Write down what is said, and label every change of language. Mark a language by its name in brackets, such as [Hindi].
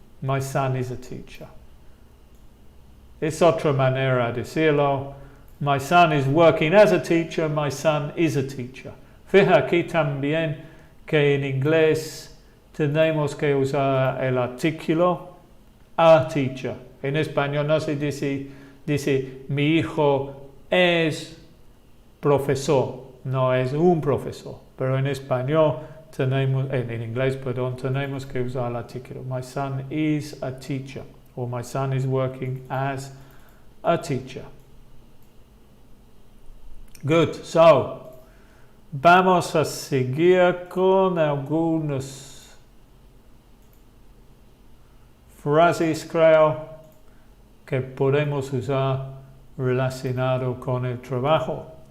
[English] My son is a teacher. [Spanish] Es otra manera de decirlo. [English] My son is working as a teacher. My son is a teacher. [Spanish] Fija aquí también que en inglés tenemos que usar el artículo [English] a teacher. [Spanish] En español no se dice mi hijo es profesor, no es un profesor. Pero en español en inglés, tenemos que usar el artículo. [English] My son is a teacher. Or my son is working as a teacher. Good. [Spanish] So, vamos a seguir con algunas frases, creo, que podemos usar relacionado con el trabajo.